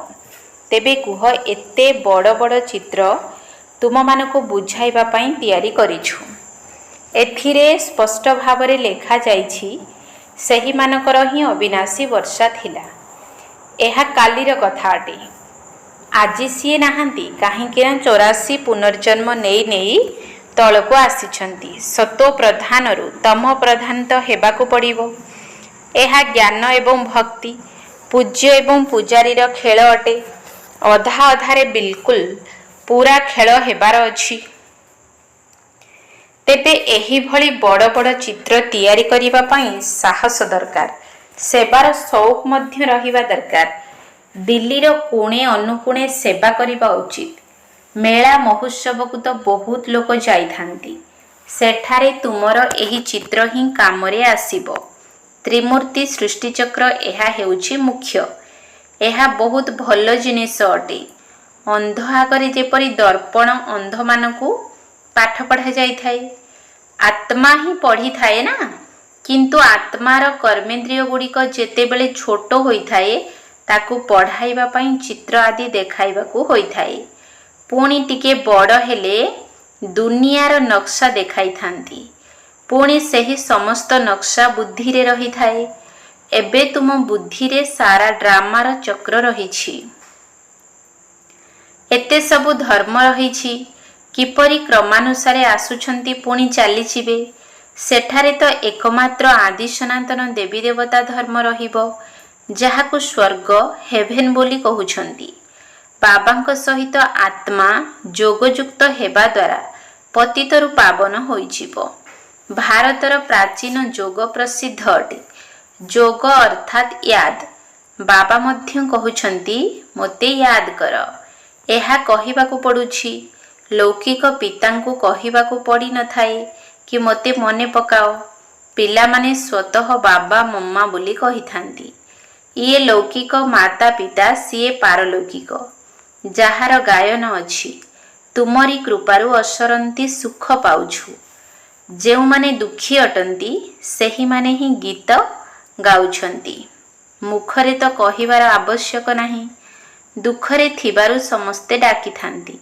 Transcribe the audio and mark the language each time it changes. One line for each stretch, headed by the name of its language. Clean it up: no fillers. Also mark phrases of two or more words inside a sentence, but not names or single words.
Odia: ତେବେ କୁହ ଏତେ ବଡ଼ ବଡ଼ ଚିତ୍ର ତୁମ ମାନଙ୍କୁ ବୁଝାଇବା ପାଇଁ ତିଆରି କରିଛୁ। ଏଥିରେ ସ୍ପଷ୍ଟ ଭାବରେ ଲେଖା ଯାଇଛି ସହି ମାନଙ୍କର ହିଁ ଅବିନାଶୀ ବର୍ଷା ଥିଲା। ଏହା କାଲିର କଥା ଅଟେ। ଆଜି ସିଏ ନାହାନ୍ତି କାହିଁକି 84 ପୁନର୍ଜନ୍ମ ନେଇ ନେଇ ତଳକୁ ଆସିଛନ୍ତି। ସତୋ ପ୍ରଧାନରୁ ତମ ପ୍ରଧାନ ତ ହେବାକୁ ପଡ଼ିବ। ଏହା ଜ୍ଞାନ ଏବଂ ଭକ୍ତି ପୂଜ୍ୟ ଏବଂ ପୂଜାରୀର ଖେଳ ଅଟେ। ଅଧା ଅଧାରେ ବିଲକୁଲ ପୁରା ଖେଳ ହେବାର ଅଛି। ତେବେ ଏହି ଭଳି ବଡ଼ ବଡ଼ ଚିତ୍ର ତିଆରି କରିବା ପାଇଁ ସାହସ ଦରକାର। ସେବାର ସଉକ ମଧ୍ୟ ରହିବା ଦରକାର। ଦିଲ୍ଲୀର କୋଣେ ଅନୁକୋଣେ ସେବା କରିବା ଉଚିତ। ମେଳା ମହୋତ୍ସବ କୁ ତ ବହୁତ ଲୋକ ଯାଇ ଥାଆନ୍ତି। ସେଠାରେ ତୁମର ଏହି ଚିତ୍ର ହିଁ କାମରେ ଆସିବ। ତ୍ରିମୂର୍ତ୍ତି ସୃଷ୍ଟି ଚକ୍ର ଏହା ହେଉଛି ମୁଖ୍ୟ। ଏହା ବହୁତ ଭଲ ଜିନିଷ ଅଟେ। ଅନ୍ଧ ଆଗରେ ଯେପରି ଦର୍ପଣ ଅନ୍ଧ ମାନଙ୍କୁ ପାଠ ପଢ଼ା ଯାଇ ଥାଏ। ଆତ୍ମା ହିଁ ପଢ଼ି ଥାଏ ନା। କିନ୍ତୁ ଆତ୍ମାର କର୍ମେନ୍ଦ୍ରିୟ ଗୁଡ଼ିକ ଯେତେବେଳେ ଛୋଟ ହୋଇ ଥାଏ ତାକୁ ପଢ଼ାଇବା ପାଇଁ ଚିତ୍ର ଆଦି ଦେଖାଇବାକୁ ହୋଇ ଥାଏ। ପୁଣି ଟିକେ ବଡ଼ ହେଲେ ଦୁନିଆର ନକ୍ସା ଦେଖାଇ ଥାଆନ୍ତି। ପୁଣି ସହି ସମସ୍ତ ନକ୍ସା ବୁଦ୍ଧି ରେ ରହି ଥାଏ। ଏବେ ତୁମ ବୁଦ୍ଧି ରେ ସାରା ଡ୍ରାମାର ଚକ୍ର ରହିଛି। ଏତେ ସବୁ ଧର୍ମ ରହି କିପରି କ୍ରମାନୁସାରେ ଆସୁଛନ୍ତି ପୁଣି ଚାଲିଯିବେ ସେଠାରେ ତ ଏକମାତ୍ର ଆଦି ସନାତନ ଦେବୀ ଦେବତା ଧର୍ମ ରହିବ ଯାହାକୁ ସ୍ୱର୍ଗ ହେଭେନ ବୋଲି କହୁଛନ୍ତି। ବାବାଙ୍କ ସହିତ ଆତ୍ମା ଯୋଗଯୁକ୍ତ ହେବା ଦ୍ୱାରା ପତିତରୁ ପାବନ ହୋଇଯିବ। ଭାରତର ପ୍ରାଚୀନ ଯୋଗ ପ୍ରସିଦ୍ଧ ଅଟେ। ଯୋଗ ଅର୍ଥାତ ଯାଦ। ବାବା ମଧ୍ୟ କହୁଛନ୍ତି ମୋତେ ଯାଦ କର। ଏହା କହିବାକୁ ପଡୁଛି। ଲୌକିକ ପିତାଙ୍କୁ କହିବାକୁ ପଡ଼ି ନ ଥାଏ କି ମୋତେ ମନେ ପକାଅ। ପିଲା ମାନେ ସ୍ୱତଃ ବାବା ମମ୍ମା ବୋଲି କହି ଥାଆନ୍ତି। ଯେ ଲୌକିକ ମାତା ପିତା ସିଏ ପାରଲୌକିକ ଯାହାର ଗାୟନ ଅଛି। ତୁମରି କୃପାରୁ ଅସରନ୍ତି ସୁଖ ପାଉଛୁ। ଯେଉଁ ମାନେ ଦୁଃଖୀ ଅଟନ୍ତି ସେହି ମାନେ ହିଁ ଗୀତ ଗାଉଛନ୍ତି। ମୁଖରେ ତ କହିବାର ଆବଶ୍ୟକ ନାହିଁ। ଦୁଃଖରେ ଥିବାରୁ ସମସ୍ତେ ଡାକି ଥାଆନ୍ତି।